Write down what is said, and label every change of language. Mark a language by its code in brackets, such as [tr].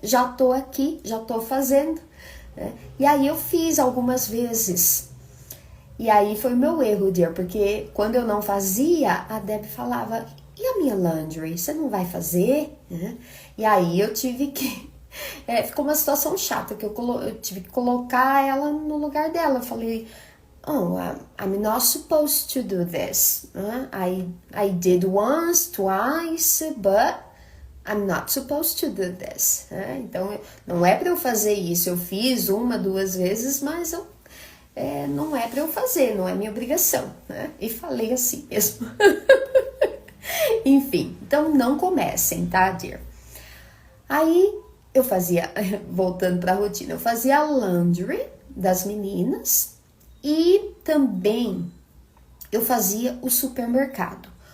[pt] Já tô aqui, já tô fazendo, né? E aí eu fiz algumas vezes. E aí foi o meu erro, dear, porque quando eu não fazia, a Deb falava, e a minha laundry, você não vai fazer? E aí eu tive que... ficou uma situação chata, que eu tive que colocar ela no lugar dela. Eu falei, [en] I'm not supposed to do this. I did once, twice, but I'm not supposed to do this. [pt] Então, não é para eu fazer isso. Eu fiz 1, 2 vezes, mas não é para eu fazer, não é minha obrigação. E falei assim mesmo. Enfim, então não comecem, tá, dear? Aí eu fazia, voltando pra rotina, eu fazia a laundry das meninas e também eu fazia o supermercado.